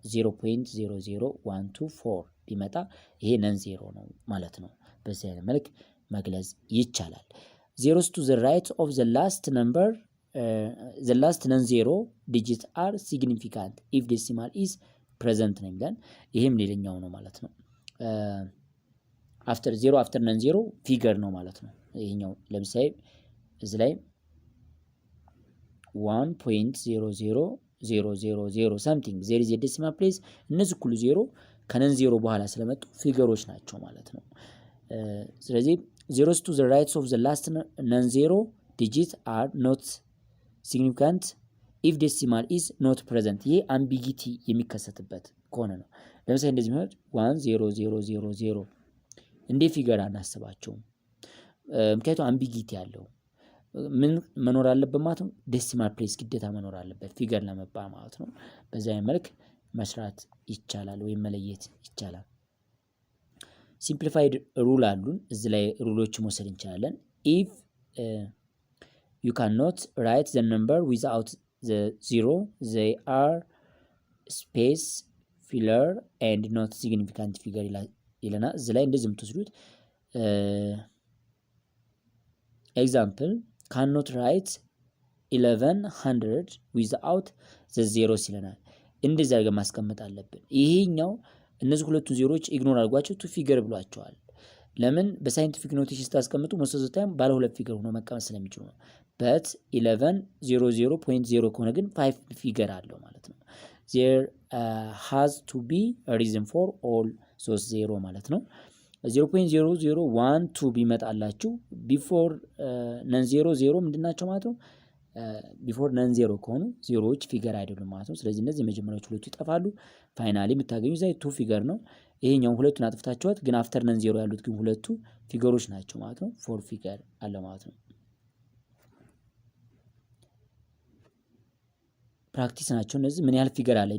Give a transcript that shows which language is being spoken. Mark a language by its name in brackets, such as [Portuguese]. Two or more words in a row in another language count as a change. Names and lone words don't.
[Amharic] 0.00124 ቢመጣ ይሄ [English] non zero [Amharic] ነው ማለት ነው። በዚህ አይነት መልክ መግለጽ ይቻላል። [English] zeros to the right of the last number the last non zero digit are significant if decimal is present [Amharic] ነው የሚለን። ይሄም ሌላኛው ነው ማለት ነው። [English] after zero after non zero figure [Amharic] ነው ማለት ነው። ይሄኛው ለምሳሌ እዚህ ላይ 1.0000 [English] something there is decimal place [Amharic] እነዚህ ሁሉ ዜሮ ከነን ዜሮ በኋላ ስለመጡ ፊገሮች ናቸው ማለት ነው። ስለዚህ [English] zeros to the right of the last non zero digit are not significant if decimal is not present [Amharic] ይሄ አምቢጊቲ የሚከሰትበት ከሆነ ነው። ለምሳሌ እንደዚህ ማለት 10000 እንደ ፊገር አናስባቸውም። ምክንያቱም አምቢጊቲ ያለው ምን መኖር አለበት ማለት ነው። [English] decimal place [Amharic] ግዴታ መኖር አለበት ፊገር ለመባል ማለት ነው። በዛ መልክ መስራት ይቻላል ወይም መለየት ይቻላል። [English] simplified rule [Amharic] አሉን እዚህ ላይ ሩሎች መውሰድ እንችላለን። [English] if you cannot write the number without the zero they are space filler and not significant figure [Amharic] ይለና እዚህ ላይ እንደዚህ የምትወስዱት [English] example cannot write 1100 without the zeros [Amharic] ይለናል። እንደዚህ አድርገን ማስቀመጥ አለብን። ይሄኛው እነዚህ ሁለቱን ዜሮዎች ኢግኖር አድርጓቸው [English] two figure [Amharic] ብሏቸዋል። ለምን በሳይንቲፊክ ኖቴሽን ስታስቀምጡ [English] most of the time [Amharic] ባለ ሁለት ፊገር ሆኖ መቀመጥ ስለሚችሉ ነው። but 1100.0 ከሆነ ግን 5 ፊገር አለው ማለት ነው። [English] there has to be a reason for all those zero [Amharic] ማለት ነው። 0.0012 ቢመጣላችሁ [English] before non [Amharic] 00 ምንድናቸው ማለት ነው። [English] before non [Amharic] 0 ከሆኑ ዜሮዎች ፊገር አይደሉም ማለት ነው። ስለዚህ እነዚህ የመጀመሪያዎቹ ሁለቱ ይጠፋሉ። ፋይናሊ የምታገኙ ዛይ [English] two figure [Amharic] ነው። ይሄኛው ሁለቱን አጥፍታችኋት ግን [English] after non [Amharic] 0 ያሉት ግን ሁለቱ ፊገሮች ናቸው ማለት ነው። [English] four figure [Amharic] አለ ማለት ነው። ፕራክቲስ ናቸው እነዚህ። ምን ያህል ፊገር አለ?